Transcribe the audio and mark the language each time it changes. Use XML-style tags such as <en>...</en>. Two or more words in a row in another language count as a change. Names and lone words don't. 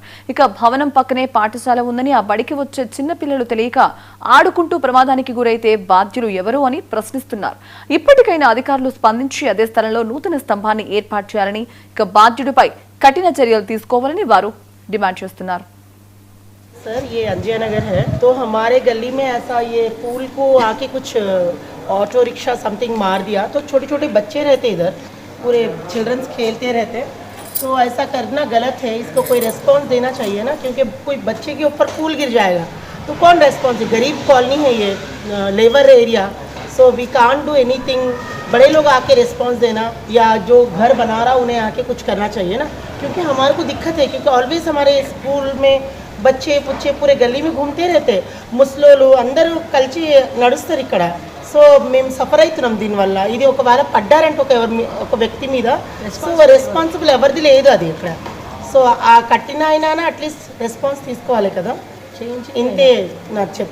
<te>ఇక భవనం పక్కనే పాఠశాల ఉందని ఆ బడికి వచ్చే చిన్న పిల్లలు తెలియక ఆడుకుంటూ ప్రమాదానికి గురైతే బాధ్యులు ఎవరు అని ప్రశ్నిస్తున్నారు. ఇప్పటికైనా అధికారులు స్పందించి అదే స్థలంలో నూతన స్తంభాన్ని ఏర్పాటు చేయాలని, ఇక బాధ్యుడిపై కఠిన చర్యలు తీసుకోవాలని వారు డిమాండ్ చేస్తున్నారు.</te> <hi>सर ये अंजय नगर है, तो हमारे गली में ऐसा ये पुल को आके कुछ</hi> <en>auto rickshaw something</en> <hi>मार दिया, तो छोटे छोटे बच्चे रहते इधर, पूरे चिल्ड्रंस खेलते रहते, तो ऐसा करना गलत है. इसको कोई रेस्पॉन्स देना चाहिए ना, क्योंकि कोई बच्चे के ऊपर पुल गिर जाएगा तो कौन रेस्पॉन्स है. गरीब कॉलोनी है ये,</hi> <en>labour area, So we can't do anything.</en> <hi>बड़े लोग आके रिस्पॉन्स देना या जो घर बना रहा उन्हें आके कुछ करना चाहिए ना, क्योंकि हमारे को दिक्कत है. क्योंकि ऑलवेज हमारे स्कूल में बच्चे पुच्चे पूरे गली में घूमते रहते,</hi> <te>ముసలోళ్ళు అందరూ కలిసి నడుస్తారు ఇక్కడ. సో మేము సఫర్ అవుతున్నాం దీనివల్ల. ఇది ఒకవేళ పడ్డారంటే ఒక వ్యక్తి మీద,</te> <en>so responsible</en> <te>ఎవరిది లేదు అది ఇక్కడ. సో ఆ కట్టిన అయినా</te> <en>at least response</en> <te>తీసుకోవాలి కదా. ఇంతే నాకు చెప్పు.</te>